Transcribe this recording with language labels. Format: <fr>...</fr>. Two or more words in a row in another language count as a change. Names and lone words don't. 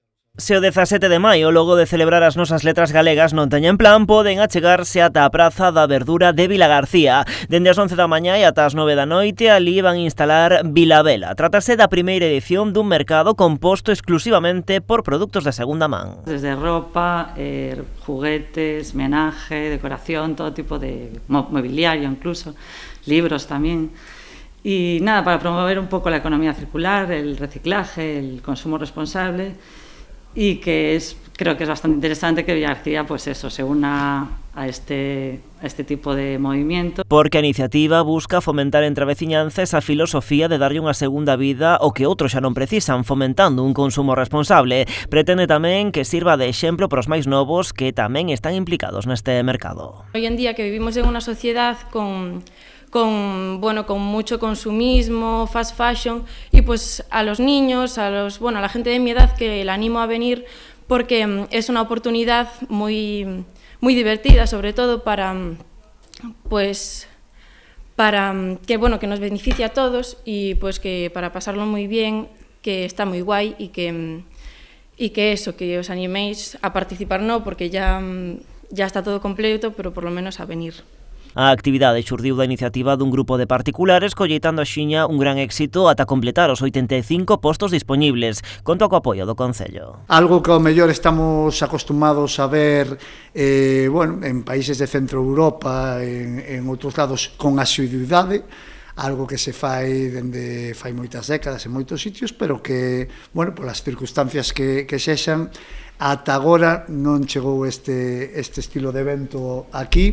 <gl>Se o 17 de maio, logo de celebrar as nosas letras galegas, non teñen plan, poden achegarse ata a Praza da Verdura de Vilagarcía. Dende as 11 da mañá e ata as 9 da noite, ali van instalar Vilabela. Trátase da primeira edición dun mercado composto exclusivamente por produtos de segunda man.</gl> <es>Desde ropa, juguetes, menaje, decoración, todo tipo de mobiliario incluso, libros también. Y nada, para promover un poco la economía circular, el reciclaje, el consumo responsable, y que creo que es bastante interesante que Vilagarcía pues eso, se una a este tipo de movimiento.</es> <gl>Porque a iniciativa busca fomentar entre a veciñanza esa filosofía de darlle unha segunda vida ao que outros xa non precisan, fomentando un consumo responsable. Pretende tamén que sirva de exemplo para os máis novos que tamén están implicados neste mercado.</gl> <es>Hoy en día que vivimos en unha sociedad con mucho consumismo,</es> <en>fast fashion,</en> <es>y pues a los niños, a la gente de mi edad que la animo a venir porque es una oportunidad muy divertida, sobre todo para que nos beneficie a todos y pues que para pasarlo muy bien, que está muy guay y que os animéis a participar, no porque ya está todo completo, pero por lo menos a venir.</es> <gl>A actividade xurdiu da iniciativa dun grupo de particulares colleitando axiña un gran éxito ata completar os 85 postos disponibles, conto co apoio do Concello. Algo que ao mellor estamos acostumados a ver en países de Centro Europa, en outros lados con asiduidade, algo que se fai dende fai moitas décadas en moitos sitios, pero que, polas circunstancias que sexan, ata agora non chegou este estilo de evento aquí.</gl>